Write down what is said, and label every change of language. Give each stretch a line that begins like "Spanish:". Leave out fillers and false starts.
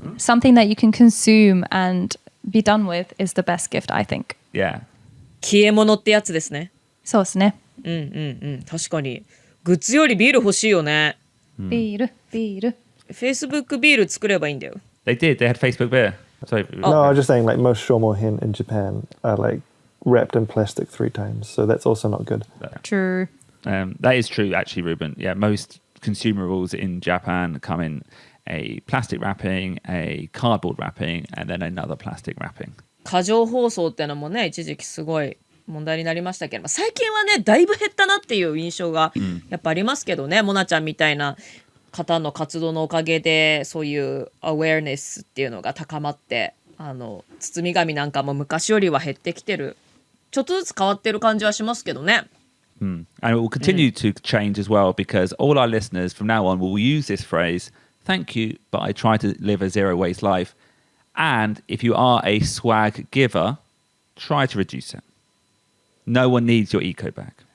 English: Something that you can consume and be done with is the best gift, I think. Yeah.
Japanese: 消え物ってやつですね。そうですね。確かに。グッズよりビール欲しいよね。ビール、ビール。 Facebook ビール作ればいいんだよ。
English: They did. They had Facebook beer. Sorry. No, I was just saying, like most shomohin in Japan are like wrapped in plastic 3 times, so that's also not good. True. That is true, actually, Ruben. Yeah, most consumables in Japan come in a plastic wrapping, a cardboard wrapping, and then another plastic wrapping.
Japanese: 過剰包装ってのもね、一時期すごい問題になりましたけど、最近はね、だいぶ減ったなっていう印象がやっぱありますけどね、モナちゃんみたいな方の活動のおかげで、そういうアウェアネスっていうのが高まって、包み紙なんかも昔よりは減ってきてる。ちょっとずつ変わってる感じはしますけどね。
English: And it will continue to change as well because all our listeners from now on will use this phrase, thank you, but I try to live a zero waste life. And if you are a swag giver, try to reduce it. No one needs your eco bag.